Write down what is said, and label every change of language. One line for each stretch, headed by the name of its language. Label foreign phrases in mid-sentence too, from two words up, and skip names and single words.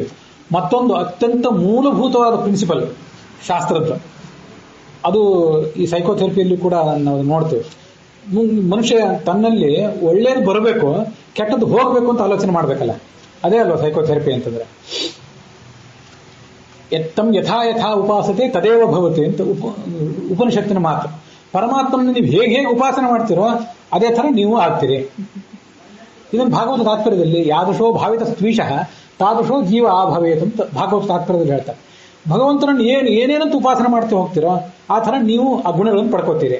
Kannada: ಮತ್ತೊಂದು ಅತ್ಯಂತ ಮೂಲಭೂತವಾದ ಪ್ರಿನ್ಸಿಪಲ್ ಶಾಸ್ತ್ರದ್ದು, ಅದು ಈ ಸೈಕೋಥೆರಪಿಯಲ್ಲಿ ಕೂಡ ನಾವು ನೋಡ್ತೇವೆ. ಮನುಷ್ಯ ತನ್ನಲ್ಲಿ ಒಳ್ಳೇದು ಬರಬೇಕು, ಕೆಟ್ಟದ್ದು ಹೋಗಬೇಕು ಅಂತ ಆಲೋಚನೆ ಮಾಡಬೇಕಲ್ಲ, ಅದೇ ಅಲ್ವಾ ಸೈಕೋಥೆರಪಿ ಅಂತಂದ್ರೆ.
Sanskrit: ಎತ್ತಂ ಯಥಾ ಯಥಾ ಉಪಾಸತೆ ತದೇವ ಭವತಿ
Kannada: ಅಂತ ಉಪನಿಷತ್ತಿನ ಮಾತು. ಪರಮಾತ್ಮನ ನೀವು ಹೇಗೆ ಉಪಾಸನೆ ಮಾಡ್ತೀರೋ ಅದೇ ತರ ನೀವು ಆಗ್ತೀರಿ. ಇದನ್ನು ಭಾಗವತ ತಾತ್ಪರ್ಯದಲ್ಲಿ
Sanskrit: ಯಾದೃಶೋ ಭಾವಿತ ದ್ವೇಷಃ ತಾದೃಶೋ ಜೀವ ಆಭವೇತ್
Kannada: ಅಂತ ಭಾಗವತ ತಾತ್ಪರ್ಯದಲ್ಲಿ ಹೇಳ್ತಾರೆ. ಭಗವಂತನನ್ನು ಏನೇನಂತ ಉಪಾಸನೆ ಮಾಡ್ತಾ ಹೋಗ್ತಿರೋ ಆ ಥರ ನೀವು ಆ ಗುಣಗಳನ್ನು ಪಡ್ಕೋತೀರಿ.